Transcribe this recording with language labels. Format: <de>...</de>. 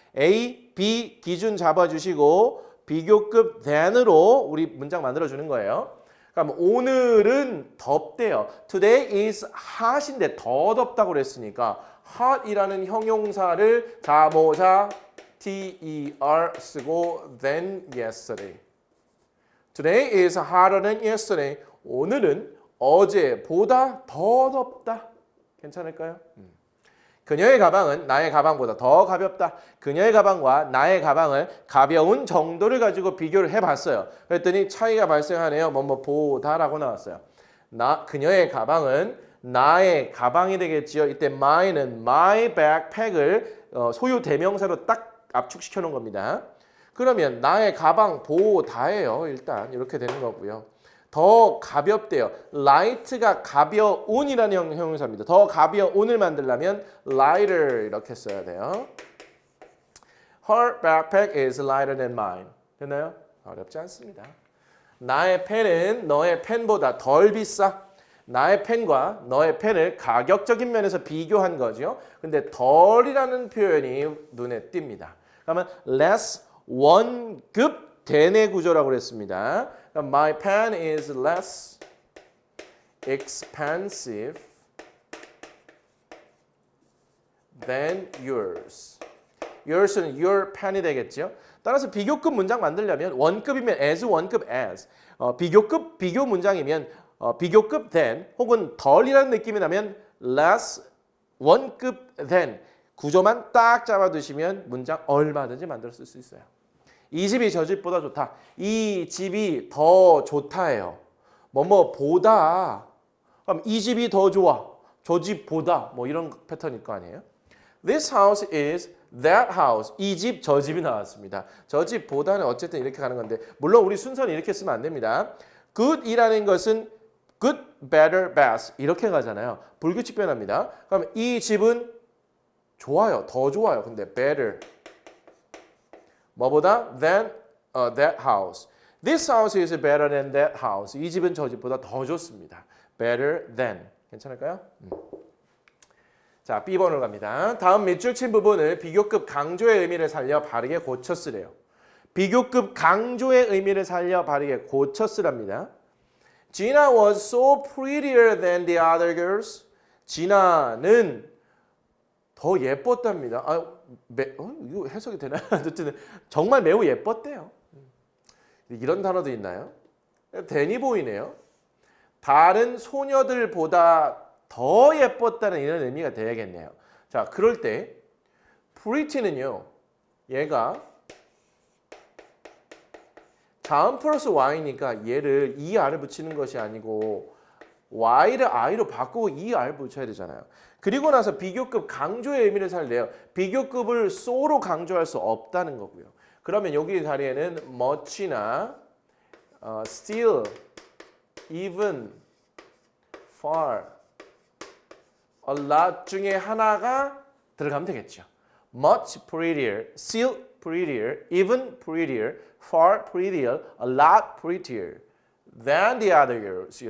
<ko>A, B 기준 잡아주시고 비교급 than으로 우리 문장 만들어주는 거예요. 그럼 오늘은 덥대요. Today is hot 인데 더 덥다고 그랬으니까 hot이라는 형용사를 자모자 ter 쓰고 than yesterday.</ko> <en>Today is hotter than yesterday.</en> <ko>오늘은 어제보다 더 덥다. 괜찮을까요? 그녀의 가방은 나의 가방보다 더 가볍다. 그녀의 가방과 나의 가방을 가벼운 정도를 가지고 비교를 해봤어요. 그랬더니 차이가 발생하네요. 보다라고 나왔어요. 그녀의 가방은 나의 가방이 되겠지요. 이때 my는 my backpack을 소유 대명사로 딱 압축시켜 놓은 겁니다. 그러면 나의 가방 보다예요. 일단 이렇게 되는 거고요. 더 가볍대요. light가 가벼운이라는 형용사입니다. 더 가벼운을 만들려면 lighter 이렇게 써야 돼요.</ko> <en>Her backpack is lighter than mine.</en> <ko>됐나요? 어렵지 않습니다. 나의 펜은 너의 펜보다 덜 비싸. 나의 펜과 너의 펜을 가격적인 면에서 비교한 거죠. 근데 덜이라는 표현이 눈에 띕니다. 그러면 less 원급 대내 구조라고 그랬습니다.</ko> <en>My pen is less expensive than yours.</en> <ko>Yours는 your pen이 되겠죠. 따라서 비교급 문장 만들려면 원급이면 as, 원급 as. 비교급 비교 문장이면 비교급 than 혹은 덜이라는 느낌이 나면 less 원급 than. 구조만 딱 잡아두시면 문장 얼마든지 만들어 쓸 수 있어요. 이 집이 저 집보다 좋다. 이 집이 더 좋다예요. 보다. 그럼 이 집이 더 좋아. 저 집보다 이런 패턴일 거 아니에요?</ko> <en>This house is that house.</en> <ko>이 집, 저 집이 나왔습니다. 저 집보다는 어쨌든 이렇게 가는 건데 물론 우리 순서는 이렇게 쓰면 안 됩니다. good이라는 것은 good, better, best 이렇게 가잖아요. 불규칙 변화입니다. 그럼 이 집은 좋아요. 더 좋아요. 근데 better. 뭐보다?</ko> <en>than that house. This house is better than that house. 이 집은 저 집보다 더 좋습니다. better than.</en> <ko>괜찮을까요? 자, B번으로 갑니다. 다음 밑줄 친 부분을 비교급 강조의 의미를 살려 바르게 고쳐 쓰래요. 비교급 강조의 의미를 살려 바르게 고쳐 쓰랍니다.</ko> <en>Gina was so prettier than the other girls.</en> <ko>지나는 더 예뻤답니다. 이거 해석이 되나요? 어쨌든 정말 매우 예뻤대요. 이런 단어도 있나요? 데니 보이네요. 다른 소녀들보다 더 예뻤다는 이런 의미가 되야겠네요. 자, 그럴 때 pretty는요. 얘가 자음 플러스 y니까 얘를 er을 붙이는 것이 아니고 y를 i로 바꾸고 er 붙여야 되잖아요. 그리고 나서 비교급 강조의 의미를 살려요. 비교급을 so로 강조할 수 없다는 거고요. 그러면 여기 자리에는 much나 still, even, far, a lot 중에 하나가 들어가면 되겠죠.</ko> <en>much prettier, still prettier, even prettier, far prettier, a lot prettier than the other girls.</en>